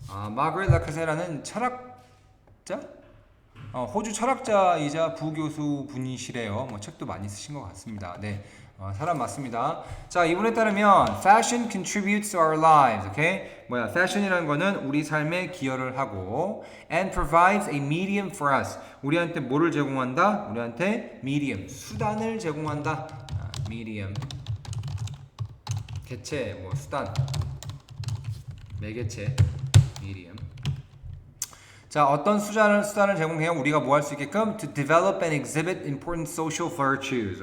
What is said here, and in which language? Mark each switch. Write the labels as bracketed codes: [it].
[ko] 마거렛 라카세라는 철학자? 호주 철학자이자 부교수 분이시래요. 뭐 책도 많이 쓰신 것 같습니다. 네, 사람 맞습니다. 자, 이분에 따르면 [en] fashion contributes to our lives. [ko] 오케이? fashion이라는 거는 우리 삶에 기여를 하고 [en] and provides a medium for us. [ko] 우리한테 뭐를 제공한다? 우리한테 medium, 수단을 제공한다. medium. 개체, 수단. 매개체, medium. 자, 어떤 수단을 제공해요? 우리가 뭐 할 수 있게끔 [en] to develop and exhibit important social virtues.